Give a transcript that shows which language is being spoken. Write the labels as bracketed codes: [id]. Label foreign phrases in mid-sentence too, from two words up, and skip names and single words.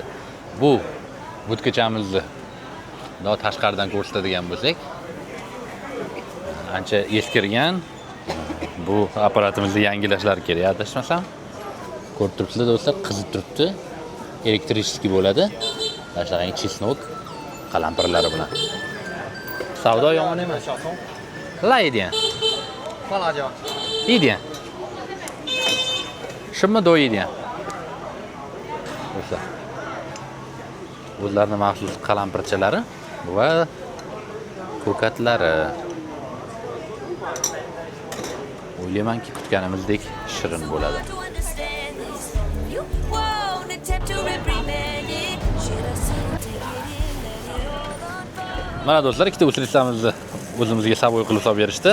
[uz] Bu budkachamizni tashqaridan ko'rsatadigan bo'lsak, ancha eskirgan. Bu apparatimizni yangilashlar kerak, adashmasam. Ko'rib turibsizlar do'stlar, qizib turibdi. Elektrichеский bo'ladi. Tashlangan chesnok qalampirlari bilan. Savdo yomon emas. [zh] 小葱，来一点，放辣椒。一点，什么多一点。 [uz] Do'stlar, o'zlarini maxsus qalampirchalari va ko'katlari. O'ylaymanki kutganimizdek shirin bo'ladi. Mana do'stlar, ikkita uslitsamizni o'zimizga savoy qilib solib berishdi.